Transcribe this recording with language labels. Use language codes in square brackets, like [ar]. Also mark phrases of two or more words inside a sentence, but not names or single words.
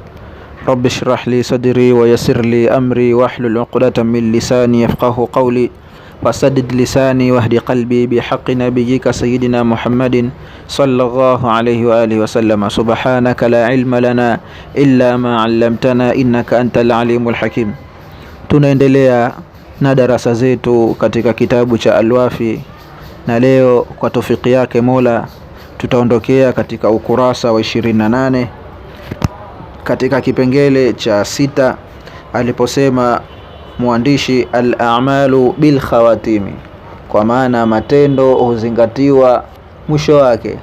[ar] رب اشرح لي صدري ويسر لي أمري واحلل عقدة من لساني يفقهوا قولي وسدد لساني واهد قلبي بحق نبيك سيدنا محمد صلى الله عليه وآله وسلم. سبحانك لا علم لنا إلا ما علمتنا إنك أنت العليم الحكيم. [sw] Tunaendelea na darasa zetu katika kitabu cha Al-Wafi, na leo kwa tawfiki yake Mola tutaondokea katika ukurasa wa 28 katika kipengele cha 6 aliposema mwandishi [ar] الأعمال بالخواتيم, [sw] kwa maana matendo huzingatiwa mwisho wake.